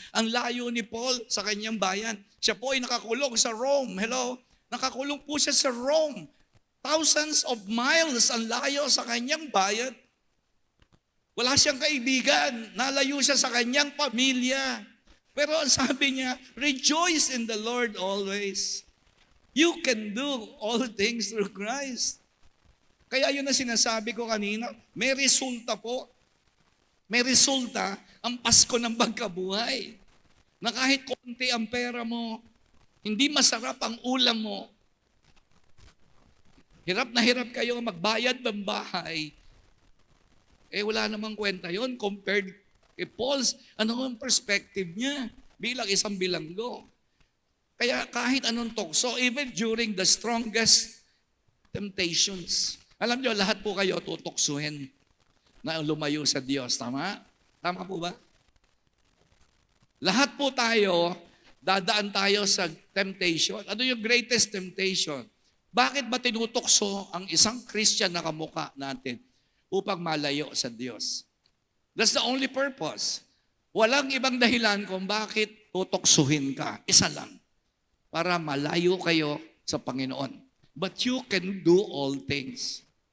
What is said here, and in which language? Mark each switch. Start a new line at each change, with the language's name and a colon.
Filipino: Ang layo ni Paul sa kanyang bayan. Siya po ay nakakulong sa Rome. Hello? Nakakulong po siya sa Rome.
English: Thousands of miles
Filipino: ang layo sa kanyang bayan. Wala siyang kaibigan. Nalayo siya sa kanyang pamilya. Pero ang sabi niya,
English: rejoice in the Lord always. You can do all things through Christ.
Filipino: Kaya yun na sinasabi ko kanina, may resulta po. May resulta ang Pasko ng pagkabuhay. Na kahit konti ang pera mo, hindi masarap ang ulam mo, hirap na hirap kayo magbayad ng bahay, wala namang kwenta yon compared kay Paul's, ano ang perspective niya bilang isang bilanggo. Kaya kahit anong tukso,
English: even during the strongest temptations,
Filipino: alam niyo, lahat po kayo tutuksuhin na lumayo sa Diyos. Tama? Tama po ba? Lahat po tayo, dadaan tayo sa temptation. Ano yung greatest temptation? Bakit ba tinutukso ang isang Christian na kamukha natin upang malayo sa Diyos?
English: That's the only purpose.
Filipino: Walang ibang dahilan kung bakit tutuksuhin ka. Isa lang. Para malayo kayo sa Panginoon.
English: But you can do all things.